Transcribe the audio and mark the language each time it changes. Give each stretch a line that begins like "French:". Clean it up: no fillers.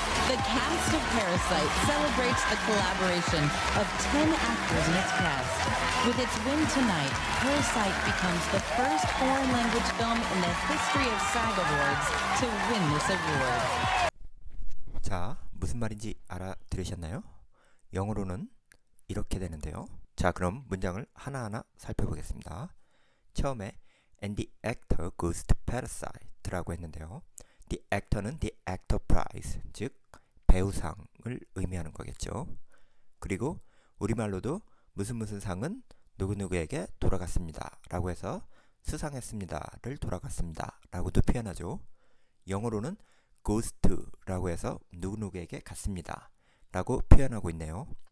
English: The cast of Parasite celebrates the collaboration of 10 actors in its cast. With its win tonight, Parasite becomes the first foreign language film in the history of SAG Awards to win this award.
Korean: 자, 무슨 말인지 알아들으셨나요? 영어로는 이렇게 되는데요. 자, 그럼 문장을 하나하나 살펴보겠습니다. 처음에
English: And the actor goes to Parasite
Korean: 라고 했는데요. The actor는 the actor prize, 즉 배우상을 의미하는 거겠죠. 그리고 우리말로도 무슨 상은 누구누구에게 돌아갔습니다 라고 해서 수상했습니다를 돌아갔습니다 라고도 표현하죠. 영어로는 goes to 라고 해서 누구누구에게 갔습니다 라고 표현하고 있네요.